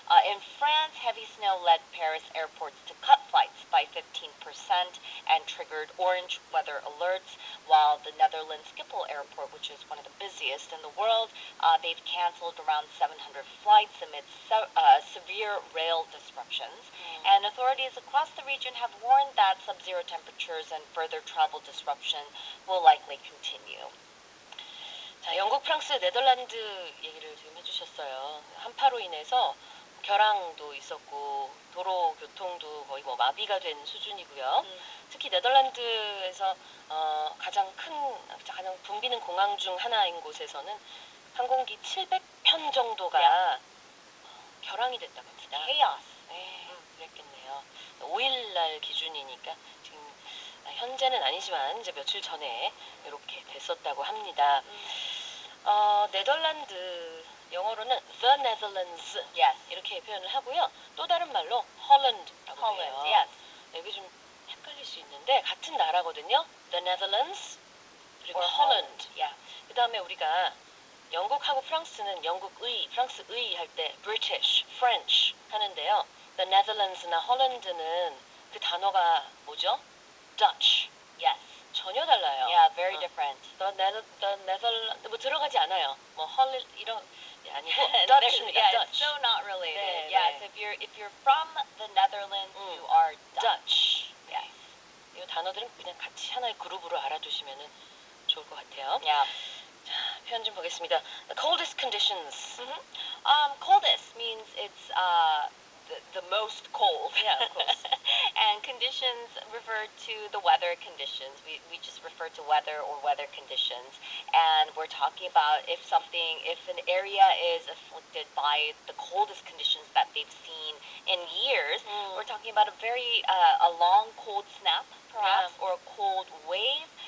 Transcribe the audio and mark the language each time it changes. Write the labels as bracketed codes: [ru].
[en] In France, heavy snow led Paris airports to cut flights by 15% and triggered orange weather alerts, while the Netherlands Schiphol Airport, which is one of the busiest in the world, they've canceled around 700 flights amid severe rail disruptions. And authorities across the region have warned that sub-zero temperatures and further travel disruption will likely continue. [ko] 자, 영국, 프랑스, 네덜란드 얘기를 지금 해주셨어요. 한파로 인해서 결항도 있었고 도로 교통도 거의 뭐 마비가 된 수준이고요. 특히 네덜란드에서 가장 붐비는 공항 중 하나인 곳에서는 항공기 700편 정도가 결항이 됐다고 합니다. [en] Chaos. [ko] 네, 그랬겠네요. 5일날 기준이니까 지금 현재는 아니지만 이제 며칠 전에 이렇게 됐었다고 합니다. 네덜란드 영어로는 the Netherlands [en] Yes. [ko] 이렇게 표현을 하고요. 또 다른 말로 Holland라고 [en] Holland. [ko] 해요. [en] Yes. [ko] 여기 좀 헷갈릴 수 있는데 같은 나라거든요. [en] The Netherlands [ko] 그리고 [en] Or Holland. Yeah. [ko] 그 다음에 우리가 영국하고 프랑스는 영국의, 프랑스의 할 때 British, French 하는데요. The Netherlands나 Holland는 그 단어가 뭐죠? [en] Dutch. Yes. [ko] 전혀 달라요. [en] Yeah, very different. [ko] The Netherlands 뭐 들어가지 않아요. 뭐 Holland 이런 아니고 [en] Yeah, [ko] Dutch입니다. [en] it's Dutch. so not related. [ko] 네, [en] Yeah, so if you're from the Netherlands, you are Dutch. Yes. [ko] 이 단어들은 그냥 같이 하나의 그룹으로 알아두시면 좋을 것 같아요. [en] Yeah. [ko] 자, 표현 좀 보겠습니다. [en] The coldest conditions. Coldest means it's the most cold. Yeah, of course. And conditions refer to the weather conditions. We just refer to weather or weather conditions. And we're talking about if an area is afflicted by the coldest conditions that they've seen in years, we're talking about a long cold snap, perhaps, or a cold wave.